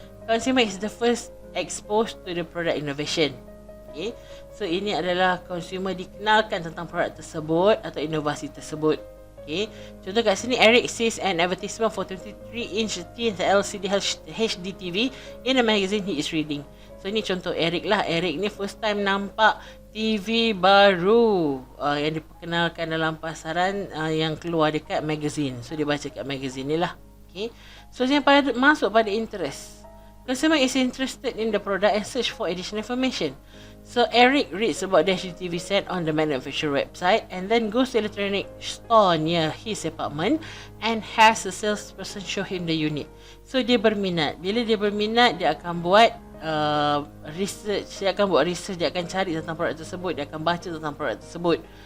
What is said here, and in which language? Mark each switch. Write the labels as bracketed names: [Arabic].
[English] Consumer is the first exposed to the product innovation. Okay. [Malay] So ini adalah consumer dikenalkan tentang produk tersebut atau inovasi tersebut. Okay. Contoh kat sini, [English] Eric sees an advertisement for 23-inch thin LCD HD TV in a magazine he is reading. [Malay] So ini contoh Eric lah. Eric ni first time nampak TV baru yang diperkenalkan dalam pasaran yang keluar dekat magazine. So dia baca kat magazine ni lah. Okay. So yang masuk pada interest. [English] Consumer is interested in the product and search for additional information. So Eric reads about the HDTV set on the manufacturer website and then goes to electronic store near his apartment and has a salesperson show him the unit. [Malay] So dia berminat. Bila dia berminat, dia akan buat research, dia akan cari tentang produk tersebut, dia akan baca tentang produk tersebut.